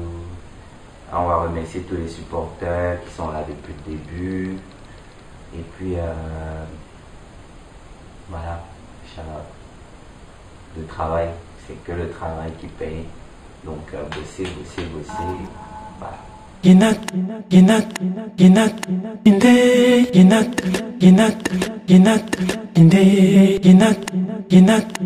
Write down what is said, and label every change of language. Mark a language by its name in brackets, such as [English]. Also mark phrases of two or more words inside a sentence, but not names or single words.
[French] On va remercier tous les supporters qui sont là depuis le début. Et puis, voilà, Inch'Allah. Le travail, c'est que le travail qui paye. Donc, bosser. Voilà. Ginat, ginat, ginat, inde, ginat, ginat, ginat, inde, ginat, ginat.